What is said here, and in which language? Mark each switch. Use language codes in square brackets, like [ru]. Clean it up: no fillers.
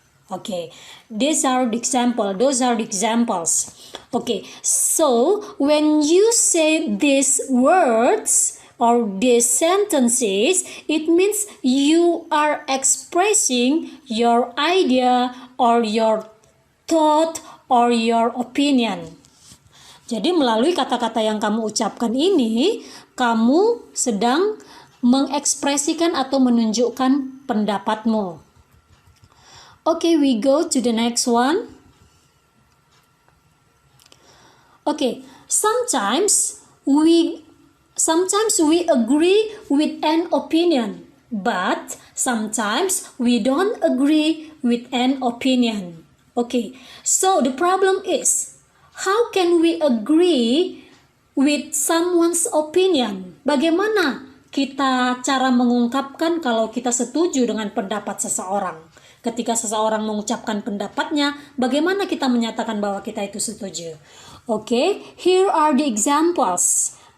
[en] Okay, those are the examples. Okay, So, when you say these words or these sentences, it means you are expressing your idea or your thought or your opinion. [id] Jadi melalui kata-kata yang kamu ucapkan ini, kamu sedang mengekspresikan atau menunjukkan pendapatmu. [en] Okay, we go to the next one. Okay, sometimes we agree with an opinion, but sometimes we don't agree with an opinion. Okay, so the problem is, how can we agree with someone's opinion? [id] Bagaimana kita cara mengungkapkan kalau kita setuju dengan pendapat seseorang? Ketika seseorang mengucapkan pendapatnya, bagaimana kita menyatakan bahwa kita itu setuju? [en] Okay, here are the examples.